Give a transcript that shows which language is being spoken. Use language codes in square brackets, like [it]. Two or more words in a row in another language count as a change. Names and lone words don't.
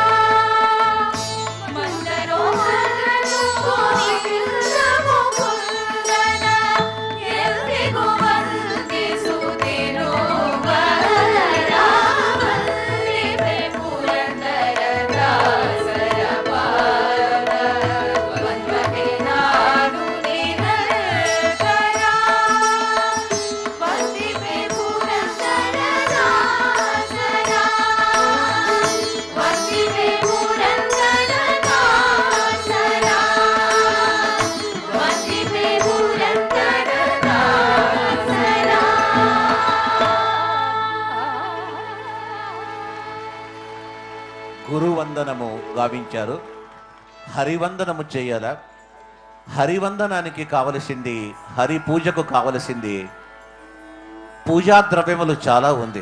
[kn] ಮಂದರೋಹರನು ಗೋವಿಂದ ಮುಕುಂದನ ಎಲ್ರಿಗೂ ವಂದಿಸುತ್ತೇನೋ ವರ ವಂದಿಪೆ ಪುರಂದರ ದಾಸರ ಪಾದ ದ್ವಂದ್ವಕ್ಕೆ ನಾನು ನಿರಂತರ ವಂದಿಪೆ ಪುರಂದರ ದಾಸರ ವಂದಿಪೆ ಪುರಂದರ ದಾಸರ ವಂದಿಪೆ ಪುರಂದರ [te] గురువందనము గావించారు. హరివందనము చేయాల. హరివందనానికి కావలసింది, హరి పూజకు కావలసింది పూజా ద్రవ్యములు చాలా ఉంది.